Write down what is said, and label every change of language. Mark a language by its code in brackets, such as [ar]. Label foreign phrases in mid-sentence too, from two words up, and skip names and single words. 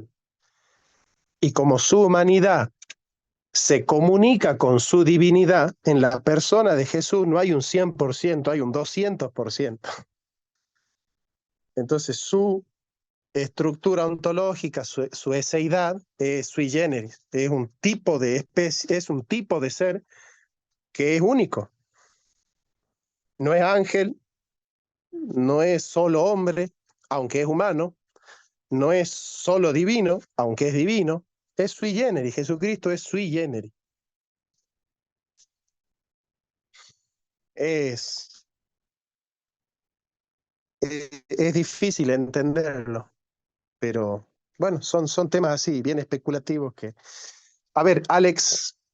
[es] Y como su humanidad se comunica con su divinidad, en la persona de Jesús no hay un 100%, hay un 200%. Entonces su estructura ontológica, su eseidad es [la] sui generis, [es] es un tipo de especie, es un tipo de ser que es único. No es ángel, no es solo hombre, aunque es humano, no es solo divino, aunque es divino, es [la] sui generis, [es] Jesucristo es [la] sui generis. [es] Es, es difícil entenderlo, pero bueno, son temas así, bien especulativos que... A ver, Alex,